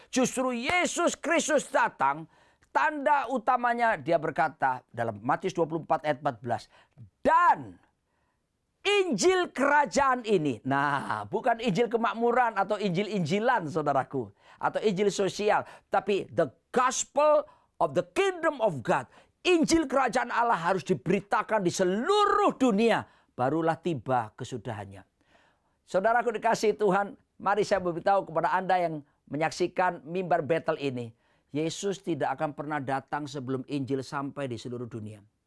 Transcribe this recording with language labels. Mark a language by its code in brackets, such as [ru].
[id] Justru Yesus Kristus datang. Tanda utamanya dia berkata dalam Matius 24 ayat 14. Dan Injil kerajaan ini. Nah, bukan Injil kemakmuran atau Injil-Injilan saudaraku. Atau Injil sosial. Tapi [en] the gospel of the kingdom of God. [id] Injil kerajaan Allah harus diberitakan di seluruh dunia. Barulah tiba kesudahannya. Saudaraku dikasihi Tuhan. Mari saya beritahu kepada Anda yang menyaksikan mimbar Betel ini. Yesus tidak akan pernah datang sebelum Injil sampai di seluruh dunia.